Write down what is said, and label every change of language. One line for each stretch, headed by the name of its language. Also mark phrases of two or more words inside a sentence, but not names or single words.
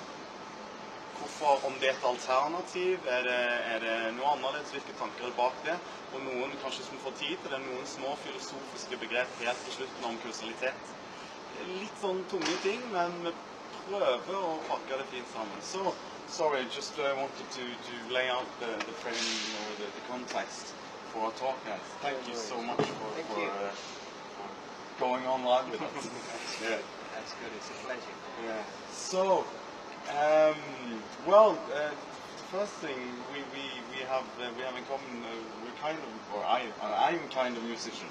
Norwegian: Hvorfor, om det er et alternativ, er det noe annerledes, hvilke tanker er bak det? Og noen, kanskje som får tid til det, noen små filosofiske begrep helt på slutten om kausalitet. Litt sånn tunge ting, men vi prøver å pakke det fint sammen.
English: So, sorry, just wanted to lay out the frame or the context for our talk, guys. Thank you so much for going on live with us. Yeah. That's good, it's a pleasure. Yeah. So, well, the first thing we have in common, we're kind of, or I'm kind of a musician.